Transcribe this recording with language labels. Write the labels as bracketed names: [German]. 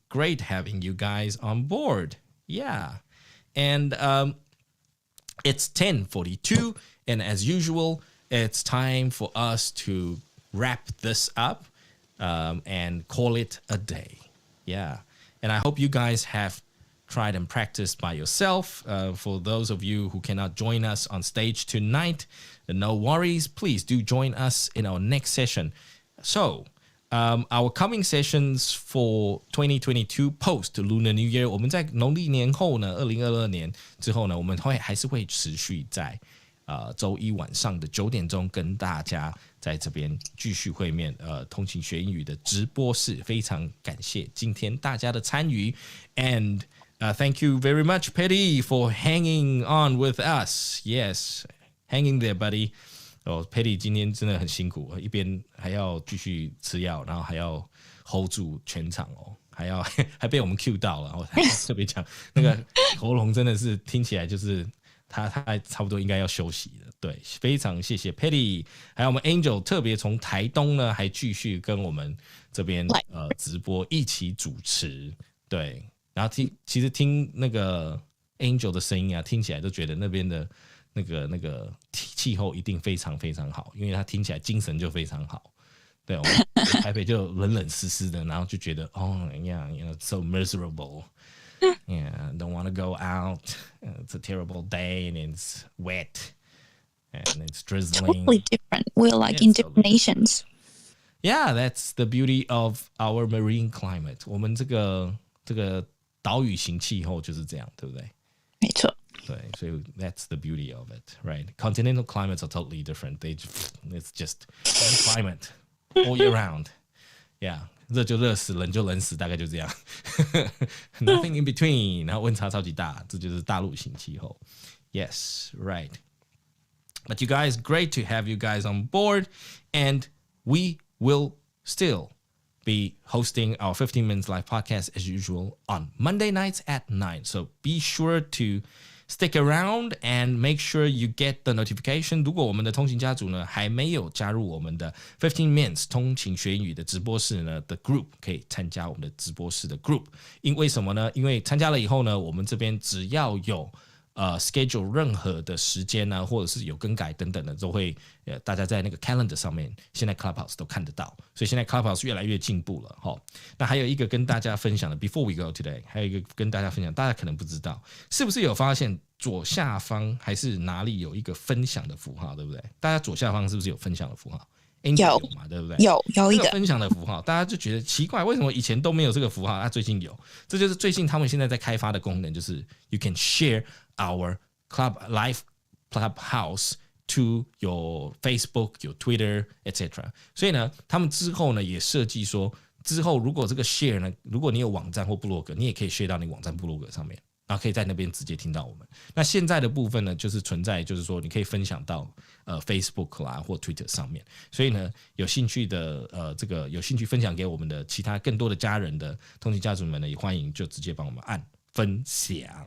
[English] Great having you guys on board. Yeah. And it's 10:42, and as usual, it's time for us to wrap this up and call it a day. Yeah. And I hope you guys have tried and practiced by yourself. For those of you who cannot join us on stage tonight, no worries. Please do join us in our next session. So, our coming sessions for 2022 post Lunar New Year， [Chinese] 我们在农历年后呢，2022年之后呢，我们还是会持续在周一晚上的9点钟跟大家在这边继续会面。通勤学英语的直播室，非常感谢今天大家的参与 ， [English] and thank you very much, PARTII, for hanging on with us. Yes, hanging there, buddy. [Chinese] PARTII 今天真的很辛苦，一边还要继续吃药，然后还要 hold 住全场哦，还被我们 cue 到了，然后特别讲那个喉咙真的是听起来就是他差不多应该要休息了。对，非常谢谢 PARTII， 还有我们 Angel 特别从台东呢还继续跟我们这边直播一起主持。对，然后其实听那个 Angel 的声音啊，听起来都觉得那边的那个气候一定非常非常好，因为他听起来精神就非常好。对，我们台北就冷冷湿湿的，然后就觉得 [English] so miserable. Yeah, don't want to go out. It's a terrible day and it's wet and it's drizzling. Totally different. We're like in different nations. Yeah, that's the beauty of our marine climate. [Chinese] 我们这个岛屿型气候就是这样，对不对？没错。对，所以 [English] that's the beauty of it, right? Continental climates are totally different. It's just one climate all year round. Yeah. [Chinese] 热就热死，冷就冷死，大概就这样。 [English] Nothing in between， [Chinese] 然后温差超级大，这就是大陆型气候。 [English] Yes, right. But you guys, great to have you guys on board, and we will still be hosting our 15 Minutes Live podcast as usual on Monday nights at 9. So be sure to stick around and make sure you get the notification. [Chinese] 如果我们的通勤家族呢还没有加入我们的15 Minutes 通勤学英语的直播室呢的 group， 可以参加我们的直播室的 group。因为什么呢？因为参加了以后呢，我们这边只要有 schedule 任何的时间啊，或者是有更改等等的，都会大家在那个 calendar 上面，现在 Clubhouse 都看得到，所以现在 Clubhouse 越来越进步了齁。那还有一个跟大家分享的 ， [English] Before we go today， [Chinese] 还有一个跟大家分享，大家可能不知道，是不是有发现左下方还是哪里有一个分享的符号，对不对？大家左下方是不是有分享的符号？有嘛，对不对？有一个分享的符号，大家就觉得奇怪，为什么以前都没有这个符号？最近有，这就是最近他们现在在开发的功能，就是 [English] you can share our live clubhouse to your Facebook, your Twitter, etc. [Chinese] 所以呢，他们之后呢也设计说，之后如果这个 share 呢，如果你有网站或部落格，你也可以 share 到你网站部落格上面。然后可以在那边直接听到我们。那现在的部分呢，就是存在，就是说你可以分享到Facebook 啦或 Twitter 上面。所以呢，有兴趣的这个有兴趣分享给我们的其他更多的家人的通勤家族们呢，也欢迎就直接帮我们按分享。